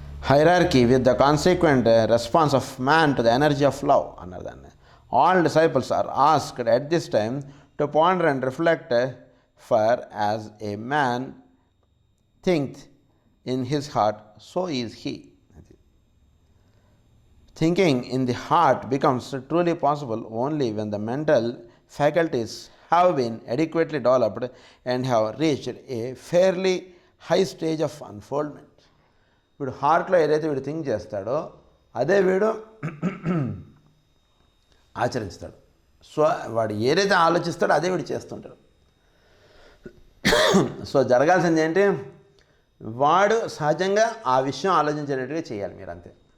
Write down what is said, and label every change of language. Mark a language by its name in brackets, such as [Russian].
[English] hierarchy with the consequent response of man to the energy of love [Telugu] అన్నారు దాన్ని. [English] All disciples are asked at this time to ponder and reflect, for as a man think in his heart so is he. Thinking in the heart becomes truly possible only when the mental faculties have been adequately developed and have reached a fairly high stage of unfoldment. [Telugu] వీడు హార్ట్లో ఏదైతే వీడు think చేస్తాడో అదే వీడు ఆచరిస్తాడు. So వాడు ఏదైతే ఆలోచిస్తాడో అదే వీడు చేస్తుంటాడు. సో జరగాల్సింది ఏంటి, వాడు సహజంగా ఆ విషయం ఆలోచించేటట్టుగా చేయాలి మీరు, అంతే.